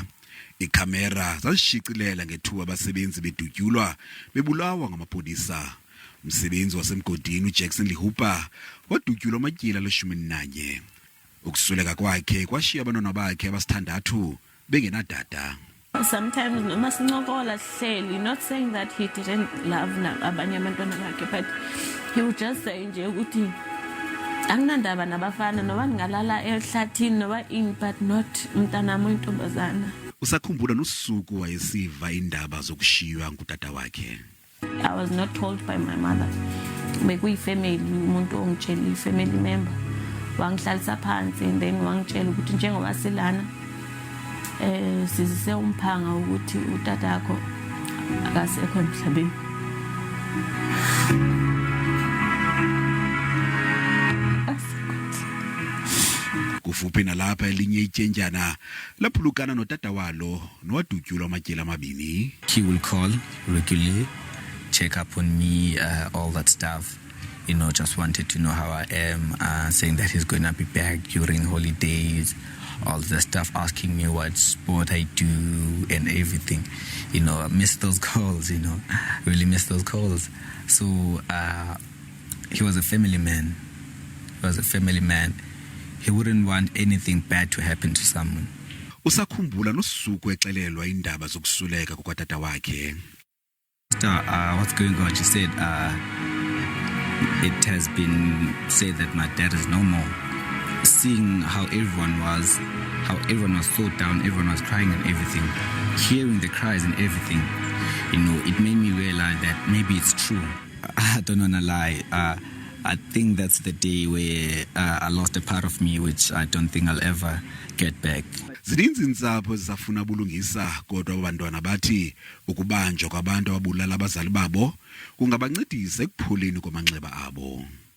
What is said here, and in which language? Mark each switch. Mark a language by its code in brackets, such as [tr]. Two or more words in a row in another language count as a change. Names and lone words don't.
[xh] Ikhamera zazishicilela ngethuba abasebenzi bedutyulwa bebulawa ngamapolisa. Umsebenzi wasemgodini uJackson Lihupa wadutyulwa amatyila le-11. Ukusweleka kwakhe kwashiya abantwana bakhe abasithandathu bengenadada. [zu] Sometimes noma sincokola sihleli, [en] not saying that he didn't love [zu] abanye abantwana bakhe, [en] but he would just say [zu] nje ukuthi anginandaba nabafana noba ngingalala ehlathini noba ini, [en] but not [zu] umntanami oyintombazana. [xh] Usakhumbula nosuku wayesiva indaba zokushiywa ngutata wakhe. [en] I was not told by my mother. [zu] Bekuyifamily, umuntu ongitshela, [en] family member [zu] wangihlalisa phansi, [en] and then [zu] wangitshela ukuthi njengoba silana sizise umphanga ukuthi utata akho akasekho emhlabeni. [xh] Kufuphi nalapha elinye ityentyana laphulukana notata walo nowadutyulwa amatyeli amabini. [en] He will call regularly, check up on me, all that stuff. You know, just wanted to know how I am, saying that he's going to be back during holidays, all the stuff, asking me what sport I do and everything. You know, I miss those calls, you know, really miss those calls. So he was a family man. He wouldn't want anything bad to happen to someone. Usakhumbula nosuku exelelwa indaba zokusweleka kwatata wakhe. What's going on? She said, it has been said that my dad is no more. Seeing how everyone was so down, everyone was crying and everything, hearing the cries and everything, you know, it made me realize that maybe it's true. I don't want to lie. I think that's the day where I lost a part of me, which I don't think I'll ever get back. [xh] Zininzi intsapho zisafuna ubulungisa, kodwa abantwana bathi ukubanjwa kwabantu ababulala abazali babo kungabancedisa ekuphuleni kwamanxeba abo.